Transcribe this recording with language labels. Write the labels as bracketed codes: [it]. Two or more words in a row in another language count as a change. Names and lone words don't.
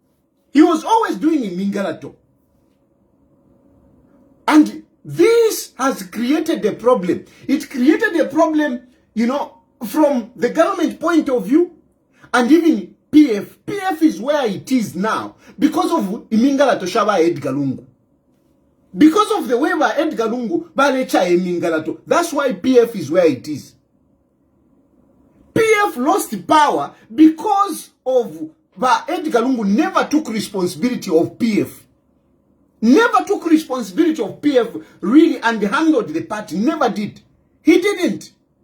[en] And this has created a problem. It created a problem, from the government point of view, and even PF. PF is where it is now because of [bem] imingalato shaba [en] Edgar Lungu. Because of the way by Edgar Lungu, [bem] balecha imingalato. [en] That's why PF is where it is. PF lost power because of Edgar Lungu never took responsibility of PF. Never took responsibility of PF really and handled the party. Never did. He didn't.